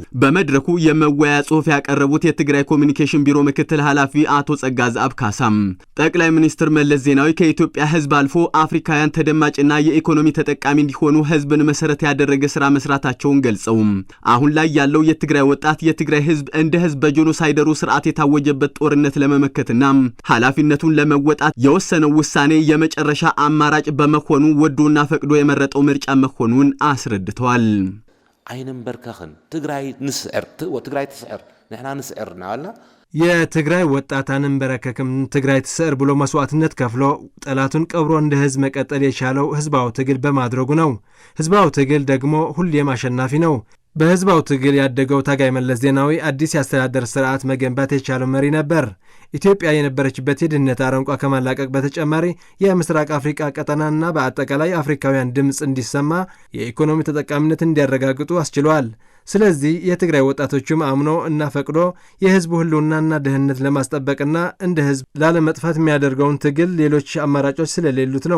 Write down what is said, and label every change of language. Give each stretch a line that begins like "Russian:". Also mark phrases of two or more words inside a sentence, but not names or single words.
Amharic: በመድረኩ የመወያ ጽሑፍ ያቀረቡት የትግራይ ኮሚኒኬሽን ቢሮ ምክትል ኃላፊ አቶ ጸጋዝአብ ካሳም ጠቅላይ ሚኒስትር መለስ ዜናዊ ከኢትዮጵያ ህዝብ አልፎ አፍሪካውያን ተደማጭና የኢኮኖሚ ተጠቃሚ እንዲሆኑ ህዝብን መሰረት ያደረገ ስራ መስራታቸውን ገልጸው አሁን ላይ ያለው የትግራይ ወጣት የትግራይ ህዝብ እንደ ህዝብ በጄኖሳይደሩ ስርዓት የታወጀበት ጦርነት ለመመከትና ኃላፊነቱን ለመወጣት የወሰነው ውሳኔ የመጨረሻ አማራጭ በመሆኑ ወዶና ፈቅዶ የመረጠው ምርጫ መሆኑን አስረድተዋል።
Tigrinya: አይንም በርከኸን ትግራይ ንስዕር ወትግራይ ትስዕር ንሕና ንስዕር ናላ
Amharic: የትግራይ ወጣታንን
Tigrinya: በረከክም ትግራይ ትስዕር
Amharic: ብሎ መስዋዕትነት ከፍሎ ጠላቱን ቀብሮ እንደ ህዝብ መቀጠል የቻለው ህዝባው ትግል በማድረጉ ነው። ህዝባው ትግል ደግሞ ሁሌም አሸናፊ ነው። በህዝባው ትግል ያደገው ታጋይ መለስ ዜናዊ አዲስ የአስተዳደር ስርዓት መገንባት የቻለው መሪ ነበር። ኢትዮጵያ የነበረችበት የድህነት አረንቋ ከማላቀቅ በተጨማሪ የምስራቅ አፍሪካ ቀጠናና በአጠቃላይ አፍሪካውያን ድምፅ እንዲሰማ የኢኮኖሚ ተጠቃሚነት እንዲያረጋግጡ አስችሏል። ስለዚህ የትግራይ ወጣቶችም አምኖ እና ፈቅዶ የህዝቡ ህልውናና ደህንነት ለማስጠበቅና እንደ ህዝብ ላለመጥፋት የሚያደርገውን ትግል ሌሎች አማራጮች ስለሌሉት ነው።